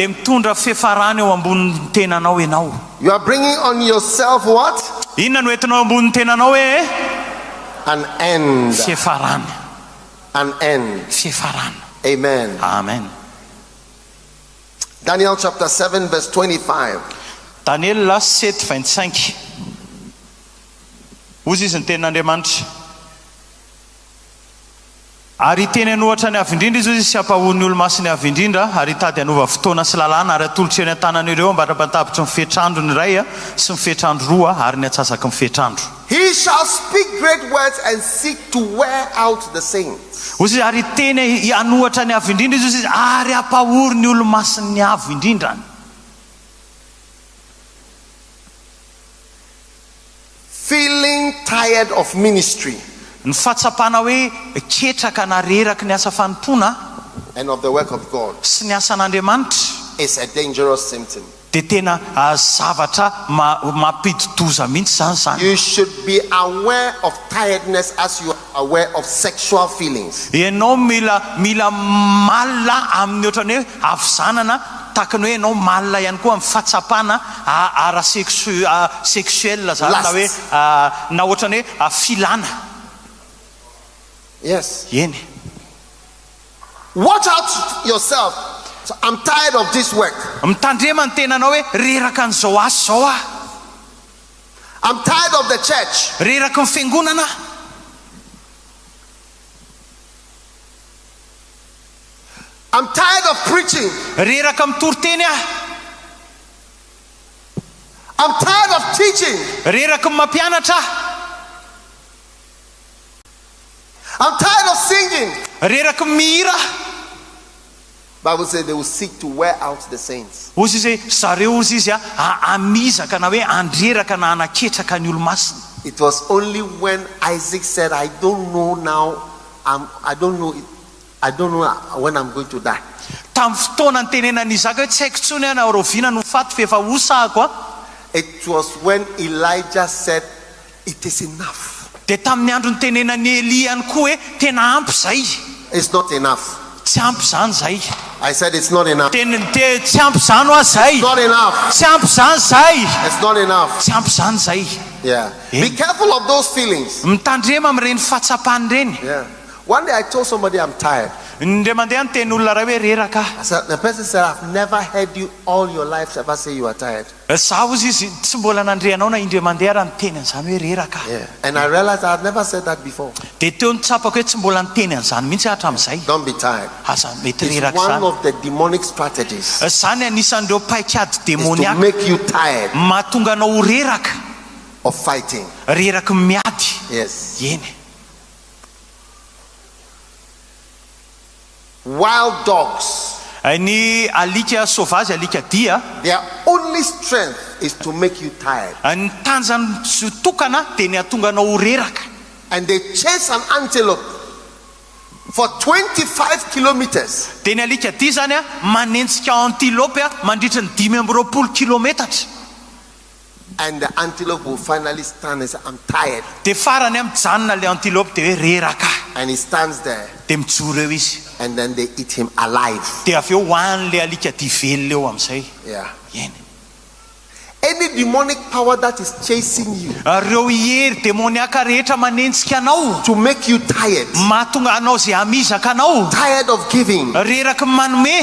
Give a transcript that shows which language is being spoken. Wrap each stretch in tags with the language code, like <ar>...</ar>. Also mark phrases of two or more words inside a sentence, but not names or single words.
<en>You are bringing on yourself what? An end. An end. Amen. Amen. Daniel chapter 7 verse 25. Daniel 7:25.</en> <mg>Hozy izy ny tenin'Andriamanitra. Ary teny anohatra ny avy indrindra izy sy ampahony olo masiny avy indrindra, ary tady anova fotoana sy lalàna ary atolotra eny an-tanan'ireo ambarampatapitra ny fetrandro ny ray sy ny fetrandro roa ary ny atsasaky ny fetrandro.</mg> <en>He shall speak great words and seek to wear out the saints.</en> <mg>Hozy izy ary teny anohatra ny avy indrindra izy ary ampahory ny olo masiny avy indrindra.</mg> <en>feeling tired of ministry.</en> <mg>Ny fahatsapana hoe ketraka na reraka ny asa fanompona</mg> <en>and of the work of God</en> <mg>sy ny asan'Andriamanitra</mg> <en>is a dangerous symptom.</en> <mg>Dia tena zavatra mampidi-doza mihitsy zany.</mg> <en>You should be aware of tiredness as you are aware of sexual feelings.</en> <mg>Ianao mila malina amin'ny ohatrany hoe avizanana tahaka ny hoe ianao malina ihany koa amin'ny fahatsapana ara-sexuel zany na hoe na ohatrany hoe filana.</mg> <en>Yes.</en> <mg>Eny.</mg> <en>Watch out yourself. So I'm tired of this work.</en> <mg>Mitandrema ny tenanao hoe reraka an'izao asa zao ah.</mg> <en>I'm tired of the church.</en> <mg>Reraka ny fiangonana.</mg> <en>I'm tired of preaching.</en> <mg>Reraka amin'ny toriteny ah.</mg> <en>I'm tired of teaching.</en> <mg>Reraka ny mampianatra.</mg> <en>I'm tired of singing.</en> <mg>Reraka ny mihira.</mg> <en>Bible says they will seek to wear out the saints.</en> <mg>Ozy izy zareo ozy izy amizaka na hoe andreraka na anaketraka ny olo-masina.</mg> <en>It was only when Isaac said, I don't know now, I don't know when I'm going to die.</en> <mg>Tamin'ny fotoana ny tenenan'i Isaka hoe tsy haiko tsony ana roviana no faty fa efa osako.</mg> <en>It was when Elijah said, it is enough.</en> <mg>Dia tamin'ny andro ny tenenan'i Eli ihany koa hoe tena ampy zay.</mg> <en>It's not enough.</en> <mg>Tsy ampy zany zay.</mg> <en>I said it's not enough.</en> <mg>Tsy ampy zany ho zay.</mg> <en>It's not enough.</en> <mg>Tsy ampy zany zay.</mg> <en>It's not enough.</en> <mg>Tsy ampy zany zay.</mg> <en>Yeah. Be careful of those feelings.</en> <mg>Mitandrema amin'ireny fahatsapany reny.</mg> <en>Yeah. One day I told somebody I'm tired.</en> <mg>Ndre mandeha ny teny olona ray hoe reraka.</mg> <en>The person said, I've never heard you all your life ever say you are tired.</en> <mg>Za ozy izy tsy mbola nandreanao na indre mandeha raha niteny an'izany hoe reraka.</mg> <en>Yeah. And I realized I had never said that before.</en> <mg>Dia teo nitsapako hoe tsy mbola niteny an'izany mihitsy hatramin'izay.</mg> <en>Don't be tired.</en> <mg>Aza mety</mg> <en>It's</en> <mg>reraka</mg> <en>one</en> <mg>zany.</mg> <en>of the demonic strategies.</en> <mg>Zany anisan'ireo paikady</mg> <en>Is to</en> <mg>demoniaka</mg> <en>make you tired</en> <mg>mahatonga anao ho reraka.</mg> <en>of fighting.</en> <mg>Reraka miady.</mg> <en>Yes.</en> <mg>Eny.</mg> <en>Wild dogs,</en> <mg>Ny alika sauvage, alika dia,</mg> <en>their only strength is to make you tired.</en> <mg>ny tanjany tokana dia ny hahatonga anao ho reraka.</mg> <en>And they chase an antelope for 25 kilometers.</en> <mg>Dia ny alika dia zany manentsika antilope mandritra ny 520 kilometatra.</mg> <en>And the antelope will finally stand and say, I'm tired.</en> <mg>Dia farany mijanona le antilope dia hoe reraka.</mg> <en>And he stands there.</en> <mg>Dia mijoro eo izy.</mg> <en>And then they eat him alive.</en> <mg>Dia avy eo hohan'le alika dia velona eo amin'izay.</mg> <en>Yeah.</en> <mg>Eny.</mg> <en>Any demonic power that is chasing you</en> <mg>Reo hery demoniaka rehetra manentsika anao</mg> <en>to make you tired,</en> <mg>mahatonga anao zay amizaka anao,</mg> <en>tired of giving,</en> <mg>reraka manome,</mg>